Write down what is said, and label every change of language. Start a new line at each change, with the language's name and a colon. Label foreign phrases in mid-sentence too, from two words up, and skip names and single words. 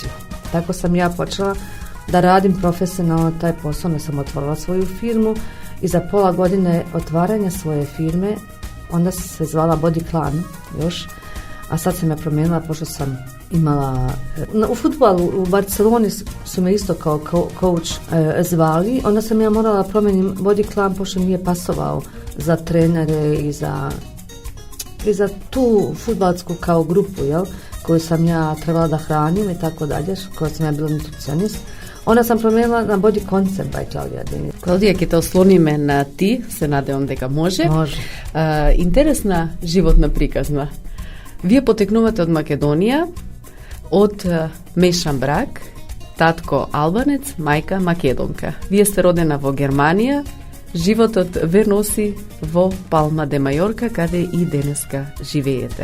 Bosnian: Tako sam ja počela da radim profesionalno taj posao, ne sam otvorila svoju firmu i za pola godine otvaranja svoje firme, onda se zvala Body Clan još, a sad sam je promijenila pošto sam imala, u fudbalu u Barceloni su me isto kao coach zvali, onda sam ja morala promijenim Body Clan pošto nije pasovao za trenere i za tu fudbalsku kao grupu, jel, koju sam ja trebala da hranim i tako dalje, koja sam ja bila nutricionist. Onda sam promijenila na Body Concept by Claudia Ademi.
Macedonian: Клаудија, ќе те ослониме на ти, се надевам дека може. Може. Интересна животна приказна. Вие потекнувате од Македонија, од мешан брак, татко албанец, мајка македонка. Вие сте родена во Германија, Животот ве носи во Палма де Мајорка, каде и денеска живеете.